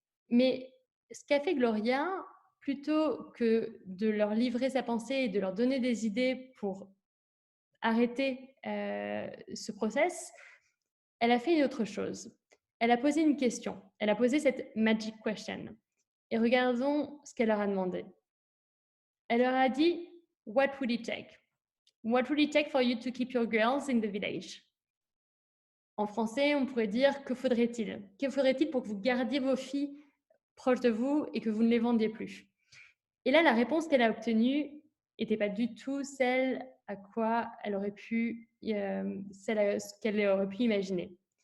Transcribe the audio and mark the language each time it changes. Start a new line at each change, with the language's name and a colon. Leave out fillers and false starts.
French: Mais ce qu'a fait Gloria, plutôt que de leur livrer sa pensée et de leur donner des idées pour arrêter ce process, elle a fait une autre chose. Elle a posé une question. Elle a posé cette
English: magic question.
French: Et regardons ce qu'elle leur a demandé. Elle leur a dit,
English: what would it take? What would it take for you to keep your girls in the village?
French: En français, on pourrait dire, que faudrait-il? Que faudrait-il pour que vous gardiez vos filles proches de vous et que vous ne les vendiez plus? Et là, la réponse qu'elle a obtenue n'était pas du tout celle à quoi elle aurait pu, ce qu'elle aurait pu imaginer.